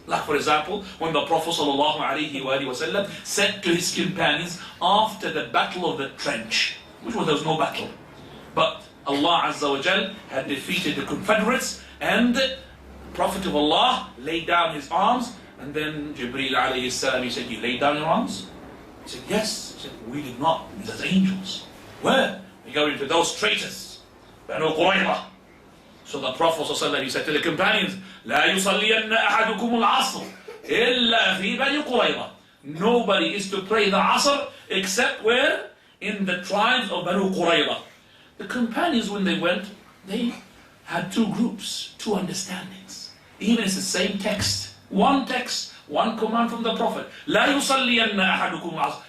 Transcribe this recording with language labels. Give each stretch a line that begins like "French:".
English: Like for example, when the Prophet sallallahu alayhi wa sallam said to his companions after the battle of the trench, which was there was no battle, but Allah Azza wa Jal had defeated the Confederates, and the Prophet of Allah laid down his arms, and then Jibreel alayhi salam, he said, "You laid down your arms?" He said, "Yes." He said, "We did not. These are angels." Where? We go into those traitors, Banu Qurayza. So the Prophet ﷺ, he said to the companions,
Arabic: لا يصلين أحدكم العصر إلا في بني قريظة.
English: Nobody is to pray the Asr except where? In the tribes of Banu Qurayza. The companions, when they went, they had two groups, two understandings. Even it's the same text, one command from the Prophet.
Arabic: لا يصلين أحدكم العصر.